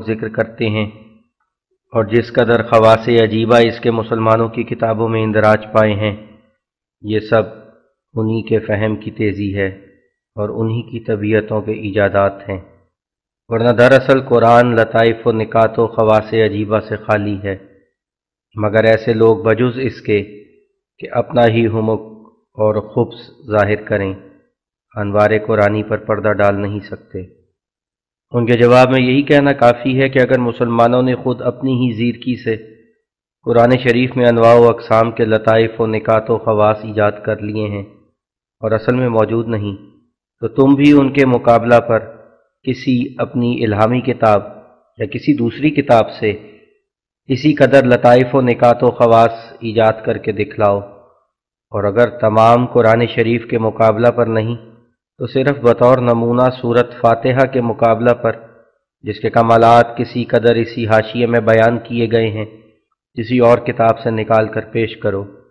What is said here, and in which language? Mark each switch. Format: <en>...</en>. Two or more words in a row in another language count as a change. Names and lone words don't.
<ur>ذکر کرتے ہیں اور جس قدر خواص عجیبہ اس کے مسلمانوں کی کتابوں میں اندراج پائے ہیں، یہ سب انہی کے فہم کی تیزی ہے اور انہی کی طبیعتوں کے ایجادات ہیں، ورنہ دراصل قرآن لطائف و نکات و خواص عجیبہ سے خالی ہے، مگر ایسے لوگ بجز اس کے کہ اپنا ہی حمق اور خبث ظاہر کریں انوار قرآنی پر پردہ ڈال نہیں سکتے۔ ان کے جواب میں یہی کہنا کافی ہے کہ اگر مسلمانوں نے خود اپنی ہی زیرکی سے قرآن شریف میں انواع و اقسام کے لطائف و نکات و خواص ایجاد کر لیے ہیں اور اصل میں موجود نہیں، تو تم بھی ان کے مقابلہ پر کسی اپنی الہامی کتاب یا کسی دوسری کتاب سے اسی قدر لطائف و نکات و خواص ایجاد کر کے دکھلاؤ، اور اگر تمام قرآن شریف کے مقابلہ پر نہیں تو صرف بطور نمونہ سورت فاتحہ کے مقابلہ پر، جس کے کمالات کسی قدر اسی حاشیے میں بیان کیے گئے ہیں، کسی اور کتاب سے نکال کر پیش کرو۔</ur>